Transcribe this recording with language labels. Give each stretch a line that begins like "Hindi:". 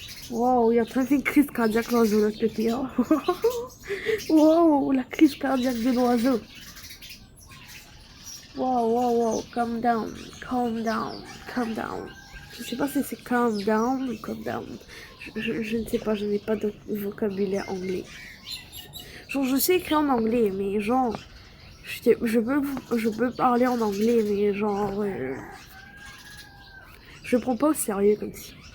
French: Wow, il y a très une crise cardiaque l'oiseau de l'autre côté. Hein. Wow, la crise cardiaque de l'oiseau.
English: Wow, calm down, calm down, calm down.
French: Je sais pas si c'est
English: calm down
French: ou calm down. Je ne sais pas, je n'ai pas de vocabulaire anglais. Genre, je sais écrire en anglais, mais genre, je peux parler en anglais, mais genre, je prends pas au sérieux comme si.